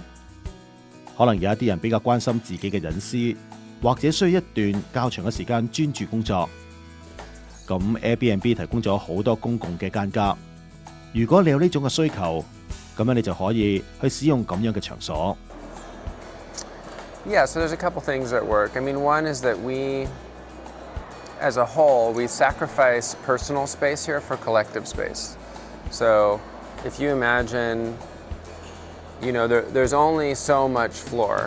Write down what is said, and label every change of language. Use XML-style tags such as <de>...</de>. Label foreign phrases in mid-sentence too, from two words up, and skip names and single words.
<yue>可能有一啲人比較關心自己嘅隱私，或者需要一段較長嘅時間專注工作。咁 Airbnb 提供咗好多公共嘅間隔。如果你有呢種嘅需求，咁樣你就可以去使用咁樣嘅場所。</yue> <en>Yeah, so there's a couple things at work. I mean, one is that we, as a whole, we sacrifice personal space here for collective space. So if you imagine, there's only so much floor.</en>